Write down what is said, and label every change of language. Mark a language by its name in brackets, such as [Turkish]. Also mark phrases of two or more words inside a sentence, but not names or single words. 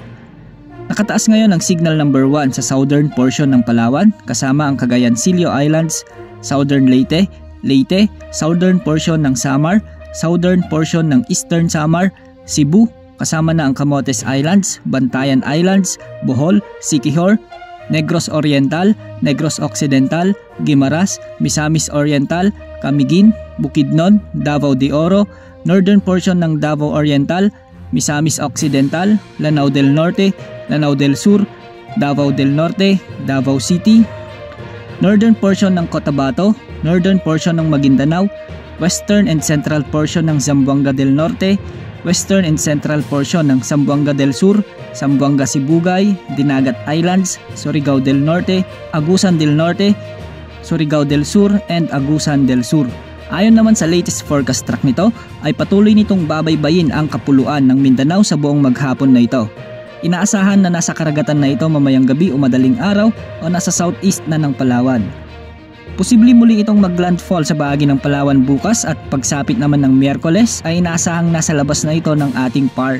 [Filipino] Nakataas ngayon ang signal number 1 sa [English] southern portion [Filipino] ng Palawan kasama ang Cagayan-Silio Islands, southern Leyte, [English] southern portion [Filipino] ng Samar, [English] southern portion [Filipino] ng eastern Samar, Cebu, kasama na ang Camotes Islands, Bantayan Islands, Bohol, Siquijor, Negros Oriental, Negros Occidental, Guimaras, Misamis Oriental, Camiguin, Bukidnon, Davao de Oro, [English] northern portion [Filipino] ng Davao Oriental, Misamis Occidental, Lanao del Norte, Lanao del Sur, Davao del Norte, Davao City, [English] northern portion [Filipino] ng Cotabato, [English] northern portion [Filipino] ng Maguindanao, [English] western and central portion [Filipino] ng Zamboanga del Norte, [English] western and central portion [Filipino] ng Zamboanga del Sur, Zamboanga Sibugay, Dinagat Islands, Surigao del Norte, Agusan del Norte, Surigao del Sur, and Agusan del Sur. Ayon naman sa [English] latest forecast track [Filipino] nito ay patuloy nitong babaybayin ang kapuluan ng Mindanao sa buong maghapon na ito. Inaasahan na nasa karagatan na ito mamayang gabi o madaling araw o nasa southeast na ng Palawan. Posible muli itong maglandfall sa bahagi ng Palawan bukas at pagsapit naman ng Miyerkules ay inaasahang nasa labas na ito ng ating PAR.